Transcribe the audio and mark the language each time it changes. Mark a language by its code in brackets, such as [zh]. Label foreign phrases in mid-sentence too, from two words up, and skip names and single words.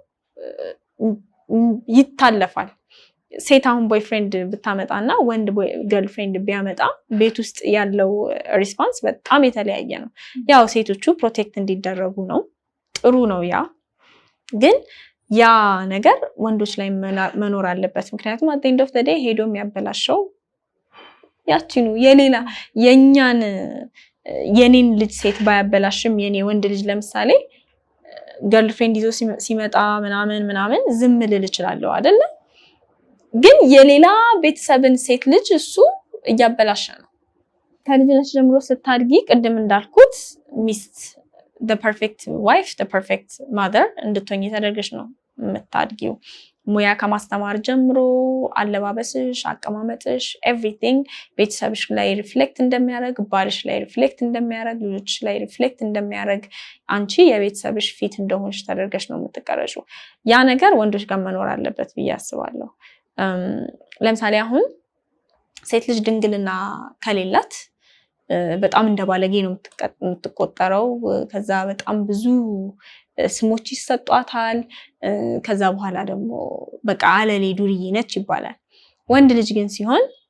[am] ይታለፋል ሴት አሁን ቦይፍሬንድ ብታመጣና ወንድ ገርልፍሬንድ ቢያመጣ ቤት ውስጥ ያለው ሪስፖንስ በጣም የተለያየ ነው ያው ሴቶቹ ፕሮቴክት እንዲደረጉ ነው ጥሩ ነው ያ ግን ያ ነገር ወንዶች ላይ መኖር አለበት ምክንያቱም [en] at the end of the day [am] ሄዶ የሚያበላሸው ያቺኑ የሌላ የኔን ልጅ ሴት ባያበላሽም የኔ ወንድ ልጅ ለምሳሌ ገርልፍሬንድ ይዞ ሲመጣ ምናምን ዝም ልል እችላለሁ አይደል ግን የሌላ ቤተሰብን ሴት ልጅ እሱ እያበላሸ ነው ከልጅነት ጀምሮ ስታድጊ ቅድም እንዳልኩት ሚስት [en] the perfect wife the perfect mother [am] እንድትሆኚ ተደርገሽ ነው የምታድጊው ሙያ ከማስተማር ጀምሮ አለባበስሽ አቀማመጥሽ everything ቤተሰብሽ ላይ ሪፍሌክት እንደሚያደርግ ባልሽ ላይ ሪፍሌክት እንደሚያደርግ ልጆችሽ ላይ ሪፍሌክት እንደሚያደርግ አንቺ የቤተሰብሽ ፊት እንደሆንሽ ተደርገሽ ነው የምትቀረጪው ያ ነገር ወንዶች ጋር መኖር አለበት ብዬ አስባለሁ ለምሳሌ አሁን ሴት ልጅ ድንግልና ከሌላት በጣም እንደባለጌ ነው የምትቆጠረው ከዛ በጣም ብዙ ስሞች ይሰጧታል ከዛ በኋላ ደግሞ በቃ አለሌ ዱርዬ ነች ይባላል ወንድ ልጅ ግን ሲሆን